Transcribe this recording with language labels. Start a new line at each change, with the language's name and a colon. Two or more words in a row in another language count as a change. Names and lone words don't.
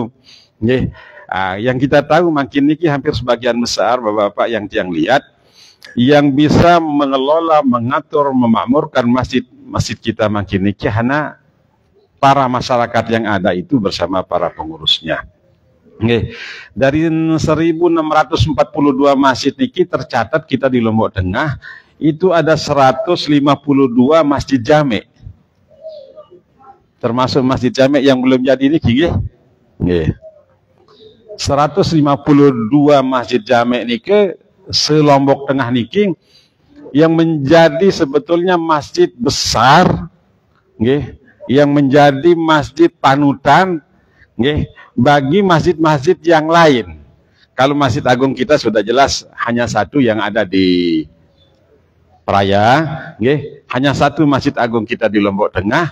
Indonesian: Yang kita tahu makin niki hampir sebagian besar bapak-bapak yang lihat, yang bisa mengelola, mengatur, memakmurkan masjid kita makin niki hanya para masyarakat yang ada itu bersama para pengurusnya. Dari 1.642 masjid niki tercatat kita di Lombok Tengah itu ada 152 masjid jame. Termasuk masjid jame yang belum jadi niki. 152 masjid jame niki se-Lombok Tengah niki yang menjadi sebetulnya masjid besar, yang menjadi masjid panutan bagi masjid-masjid yang lain. Kalau Masjid Agung kita sudah jelas hanya satu yang ada di Praia, hanya satu Masjid Agung kita di Lombok Tengah.